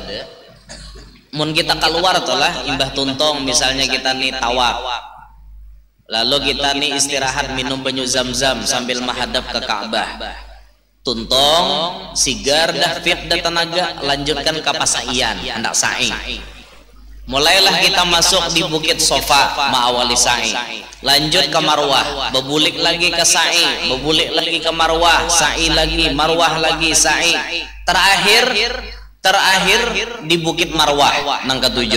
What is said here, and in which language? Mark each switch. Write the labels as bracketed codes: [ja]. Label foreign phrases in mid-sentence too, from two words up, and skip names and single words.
[bjn] Mun kita keluar tuh lah imbah tuntong misalnya kita nih tawaf, lalu kita nih istirahat minum banyu zam-zam sambil menghadap ke Ka'bah. tuntong sigar dah fit dah tenaga, lanjutkan ke pasaian hendak sa'i. Mulailah kita masuk di Bukit Sofa ma'awali sa'i, lanjut ke Marwah, bebulik lagi ke sa'i, bebulik lagi ke Marwah, sa'i lagi, Marwah lagi, sa'i. Terakhir di Bukit Marwah nang ketujuh.